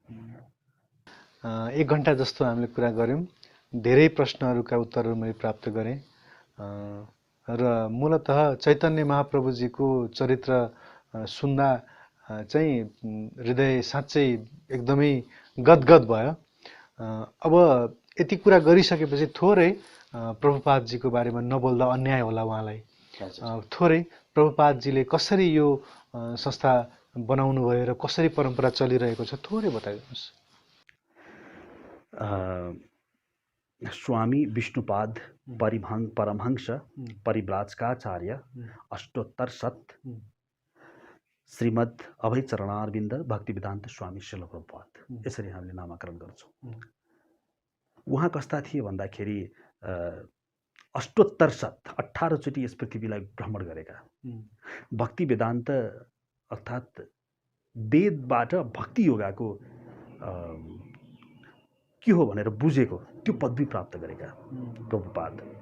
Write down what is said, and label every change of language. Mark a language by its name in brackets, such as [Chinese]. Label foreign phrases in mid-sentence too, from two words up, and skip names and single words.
[Nepali] 1 घन्टा जस्तो हामीले कुरा गऱ्यौँ, धेरै प्रश्नहरूका उत्तरहरू मैले प्राप्त गरेँ र मूलतः चैतन्य महाप्रभुजीको चरित्र सुन्दा चाहिँ हृदय साँच्चै एकदमै गदगद भयो। अब यति कुरा गरिसकेपछि थोरै प्रभुपादजीको बारेमा नबोल्दा अन्याय होला उहाँलाई। थोरै प्रभुपादजीले कसरी यो संस्था बनाउनु भयो र कसरी परम्परा चलिरहेको छ थोरै बताइदिनुहोस्। स्वामी विष्णुपाद परमहंस परिव्राजकाचार्य अष्टोत्तर शत श्रीमद् अभय चरणारविन्द भक्तिवेदान्त स्वामी श्रील प्रभुपाद, यसरी हामीले नामाकरण गर्छौँ। उहाँ कस्ता थिए भन्दाखेरि अष्टोत्तर शत 18 चोटि यस पृथ्वीलाई भ्रमण गरेका, भक्ति वेदान्त अर्थात् वेदबाट भक्ति योगाको के हो भनेर बुझेको त्यो पदवी प्राप्त गरेका प्रभुपाद।